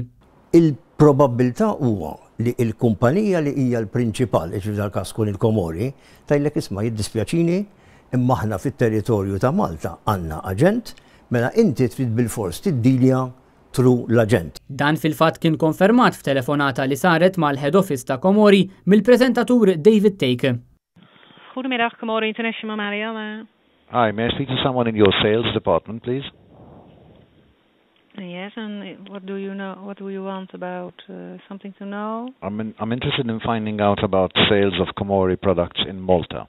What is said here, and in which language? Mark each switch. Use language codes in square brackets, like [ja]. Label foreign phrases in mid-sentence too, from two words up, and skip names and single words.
[mt] Il-probabilità huwa li l-kumpanija li hija l-prinċipal, ġifieri l-Casco il-Komori, tajlek isma' jiddispjaċini imma aħna fit-territorju ta' Malta għandna aġent, mela inti trid bil-fors tiddilja tru l-aġent. Dan fil-fatt kien konfermat f'telefonata li saret mal- [en] Head Office [mt] ta' Komori mill-preżentatur David Take. [nl] Goedemiddag, Komori International, Marianne. [en] Hi, may I speak to someone in your sales department, please? Yes, and what do you know? What do you want about something to know? I'm interested in finding out about sales of Komori products in Malta.